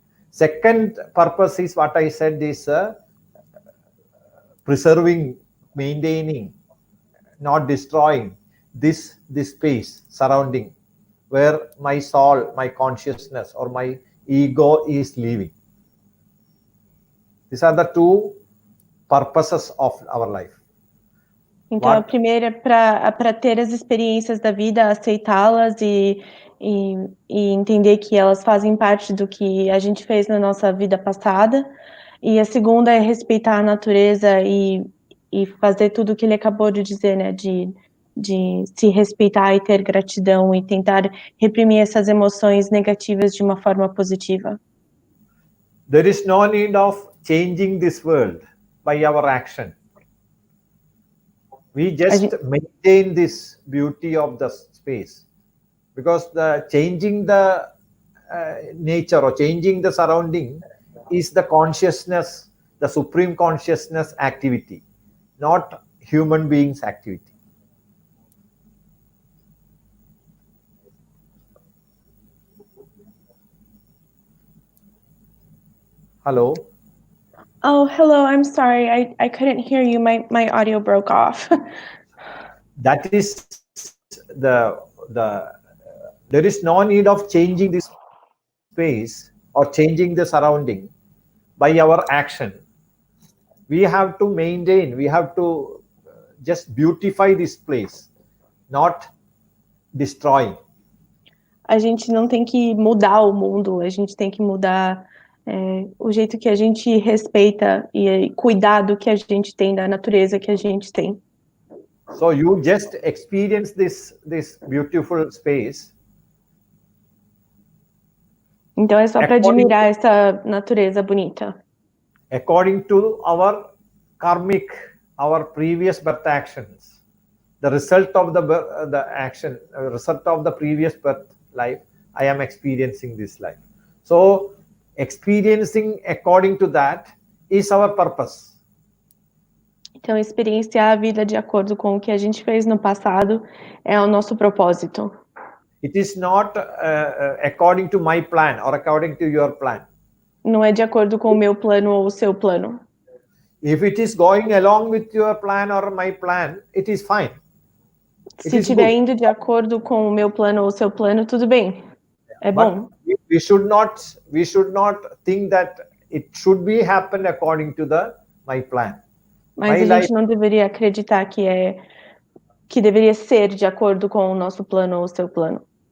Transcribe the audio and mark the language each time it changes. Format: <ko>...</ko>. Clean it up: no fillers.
<en>Second purpose is what I said is preserving, maintaining, not destroying this space surrounding where my soul, my consciousness or my ego is living. These are the two purposes of our life.</en> <pt>Então, a primeira é para ter as experiências da vida, aceitá-las e entender que elas fazem parte do que a gente fez na nossa vida passada. E a segunda é respeitar a natureza e fazer tudo o que ele acabou de dizer, né? De se respeitar e ter gratidão e tentar reprimir essas emoções negativas de uma forma positiva.</pt> <en>There is no need of changing this world by our action. We just maintain this beauty of the space, because changing the nature or changing the surrounding is the consciousness, the supreme consciousness activity, not human beings activity. Hello. Oh, hello. I'm sorry. I couldn't hear you. My audio broke off. That is there is no need of changing this space or changing the surrounding by our action. We have to maintain, we have to just beautify this place, not destroy.</en> <pt>A gente não tem que mudar o mundo, a gente tem que mudar o jeito que a gente respeita e cuidar do que a gente tem, da natureza que a gente tem.</pt> <en>So you just experience this beautiful space.</en> <pt>Então é só para admirar essa natureza bonita.</pt> <en>According to our karmic, our previous birth actions, the result of the action, result of the previous birth life, I am experiencing this life. So experiencing according to that is our purpose.</en> <pt>Então, experienciar a vida de acordo com o que a gente fez no passado é o nosso propósito.</pt> <en>It is not according to my plan or according to your plan.</en> <pt>Não é de acordo com o meu plano ou o seu plano.</pt> <en>If it is going along with your plan or my plan, it is fine.</en> <pt>Se estiver indo de acordo com o meu plano ou o seu plano, tudo bem. É bom.</pt> <en>But we should not think that it should be happen according to my plan.</en> <pt>Mas a gente não deveria acreditar que deveria ser de acordo com o nosso plano ou o seu plano.</pt>